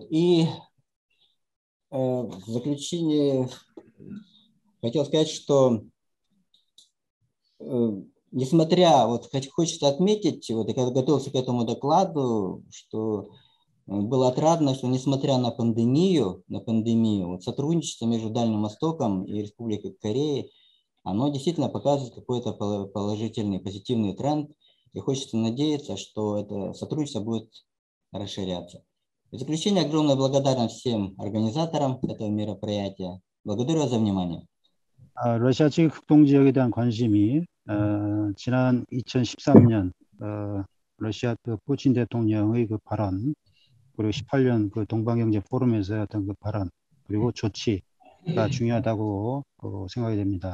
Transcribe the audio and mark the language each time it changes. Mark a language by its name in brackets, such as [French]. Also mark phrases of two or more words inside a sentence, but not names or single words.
[Russian] И в заключение хотел сказать, что несмотря, вот хочется отметить, вот я когда готовился к этому докладу, что было отрадно, что несмотря на пандемию, вот сотрудничество между Дальним Востоком и Республикой Корея, оно действительно показывает какой-то положительный, позитивный тренд, и хочется надеяться, что это сотрудничество будет расширяться. В заключение огромная благодарность всем организаторам этого мероприятия. Благодарю вас за внимание. [Korean] 러시아 측 극동 지역에 대한 관심이 지난 2013년 러시아 그 푸틴 대통령의 그 발언, 그리고 18년 그 동방경제 포럼에서의 어떤 그 발언, 그리고 조치가 중요하다고 생각이 됩니다.